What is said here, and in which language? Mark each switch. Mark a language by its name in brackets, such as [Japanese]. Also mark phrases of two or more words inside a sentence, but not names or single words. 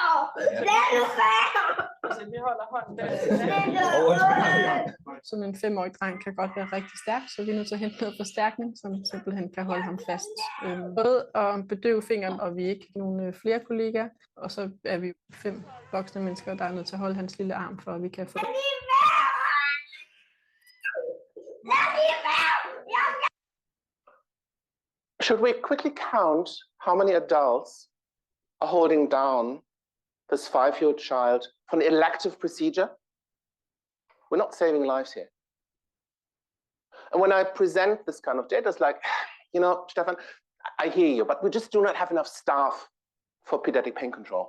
[Danish] Altså, vi holder hånden der. Sådan en 5-årig dreng kan godt være rigtig stærk, så vi er nødt til at hente noget forstærkning, som simpelthen kan holde ham fast. Både at bedøve fingeren, og vi er ikke nogle flere kollegaer, og så er vi 5 voksne mennesker, der er nødt til at holde hans lille arm, for at vi kan få det. [English] Should we quickly count how many adults are holding down this 5-year-old child for an elective procedure? We're not saving lives here. And when I present this kind of data, it's like, you know, Stefan, I hear you, but we just do not have enough staff for pediatric pain control.